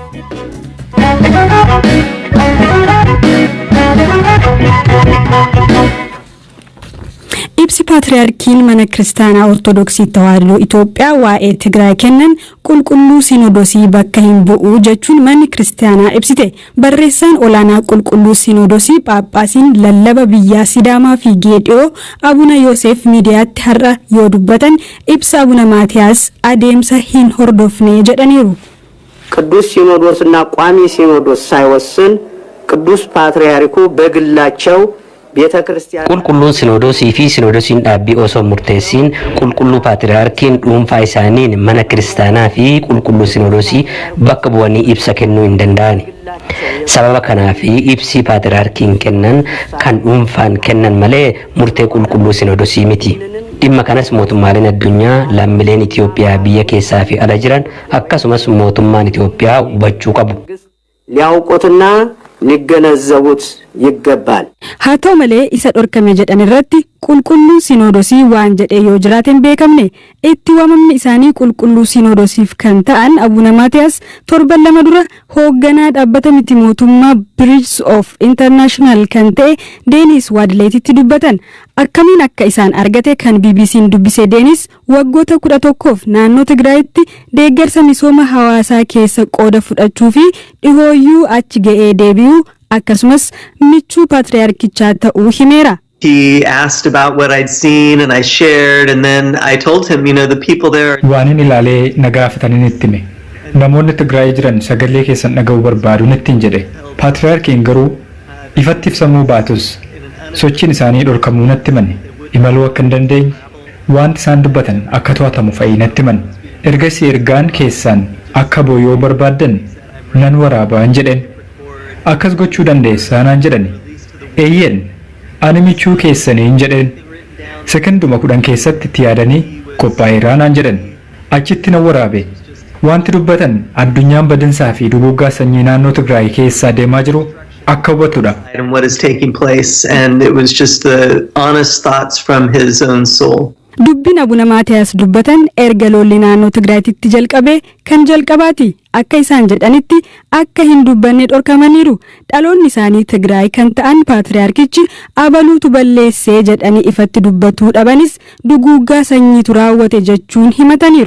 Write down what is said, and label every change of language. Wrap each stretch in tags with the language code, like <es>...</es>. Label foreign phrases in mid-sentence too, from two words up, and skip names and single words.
<om>Ibsi Paatriyaarkiin mana Kiristaanaa Ortodoksii Tawaahidoo Itoophiyaa waa'ee Tigraay kennan qulqulluu Sinodosii bakka hin bu'u jechuun manni Kiristaanaa ibsite. Barreessaan olaanaa qulqulluu Sinodosii Phaaphaasiin lallaba biyyaa Sidaamaa fi Geediyoo Abuna Yoosef miidiyaatti har'a yoo dubbatan ibsa Abuna Maatiyaas adeemsa hin hordofne jedhaniiru.</om> <am>ቅዱስ ሲኖዶስና ቋሚ ሲኖዶስ ሳይወስን ቅዱስ ፓትርያርኩ በግላቸው</am> <om>qulqulluun Sinoodosii fi Sinoodosiin dhaabbii osoo murteessiin qulqulluu Paatriyaarkiin dhuunfaa isaaniin mana kiristaanaa fi qulqulluu Sinoodosii bakka bu'anii ibsa kennuu hin danda'ani. Sababa kanaaf ibsi Paatriyaarkiin kennan kan dhuunfaan kennan malee murtee qulqulluu Sinoodosii miti. Dhimma kanas mootummaaleen addunyaa lammiileen Itoophiyaa biyya keessaa fi ala jiran akkasumas mootummaan Itoophiyaa hubachuu qabu.</om> <am>ሊያውቁትና ሊገነዘቡት ይገባል።</am> <om>haa ta'u malee isa dhorkame jedhan irratti qulqulluu Sinoodosii waan jedhe yoo jiraaten beekamne. Itti waamamni isaanii qulqulluu Sinoodosiif kan ta'an Abuna Maatiyaas 7 dura hoogganaa dhaabbata miti mootummaa Bridge of International kan ta'e Deenis Waadleetitti dubbatan. Akkamiin akka isaan argate kan BBC'n dubbise Deenis waggoota 11f naannoo Tigraayitti deeggarsa misooma hawaasaa keessa qooda fudhachuu fi dhihooyyuu achi ga'ee deebi'uu akkasumas michuu Paatriyaarkichaa ta'uu himeera.</om> <en>He asked about what I'd seen and I shared and then I told him, the people there.</en> <om>Waanin ilaalee nagaafatanii ittime. Namoonni Tigraay jiran sagalee keessan dhaga'uu barbaadu ittiin jedhe. Paatriyaarkiin garuu ifatti ibsamuu baatus sochiin isaanii dhorkamuu natti himani. Imaluu akka hin dandeenye wanti isaan dubbatan akka to'atamu fa'ii natti himani. Ergasii ergaan keessan akka booyoo barbaaddan nan waraabaan jedheen. Akkas gochuu dandeessaa naan jedhani. Eeyyeen ani michuu keessaniin jedheen. Sekonduma 10 keessatti itti yaadanii qophaa'eeraa naan jedhan. Achitti nan waraabe. Wanti dubbatan addunyaan badinsaa fi duguuggaa sanyii naannoo Tigraay keessaa deemaa jiru akka hubatudha.</om> <en>And what is taking place and it was just the honest thoughts from his own soul.</en> <om>Dubbiin Abuna Maatiyaas dubbatan erga lolli naannoo Tigraayitti jalqabee kan jalqabaati. Akka isaan jedhanitti akka hin dubbanne dhorkamaniiru. Dhaloonni isaanii Tigraay kan ta'an Paatriyaarkichi abaluutu balleessee jedhanii ifatti dubbatuu dhabanis duguuggaa sanyiitu raawwate jechuun himataniiru.</om>